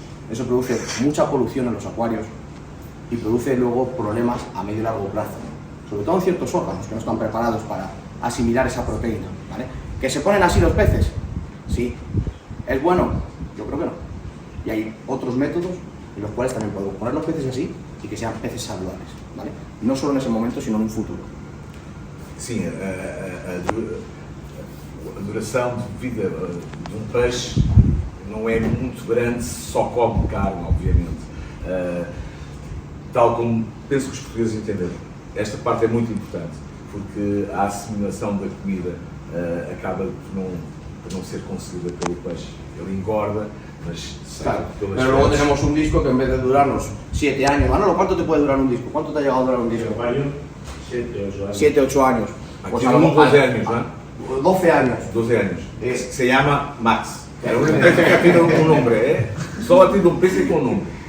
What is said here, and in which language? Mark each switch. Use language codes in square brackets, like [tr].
[es] Eso produce mucha polución en los acuarios y produce luego problemas a medio y largo plazo, sobre todo en ciertos órganos que no están preparados para asimilar esa proteína, ¿vale? ¿Que se ponen así los peces? Sí. ¿Es bueno? Yo creo que no. Y hay otros métodos en los cuales también podemos poner los peces así y que sean peces saludables, ¿vale? No solo en ese momento, sino en un futuro. [pt] Sim, a duração de vida de um peixe não é muito grande se só come carne, obviamente. Tal como penso que os portugueses entenderam. Esta parte é muito importante, porque a assimilação da comida acaba por não ser conseguida pelo peixe. Ele engorda, mas [es] claro, pero luego tenemos un disco que en vez de durarnos 7 años, Manolo, ¿cuánto te puede durar un disco? ¿Cuánto te ha llegado a durar un disco? 7, 8 años. Pues a lo mejor 12 años, ¿no? 12 años. 12 años. Se llama Max. Era una empresa que tiene un nombre, Solo ha tenido un pez con un nombre.